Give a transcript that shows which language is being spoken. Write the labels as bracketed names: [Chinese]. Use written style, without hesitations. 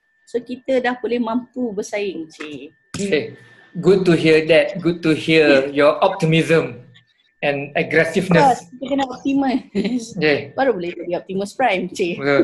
[Malay] So kita dah boleh mampu bersaing, cik. [English] Okay. Good to hear that. Good to hear your optimism and aggressiveness. [Malay] Kita kena optimus. Baru boleh jadi Optimus Prime, cik.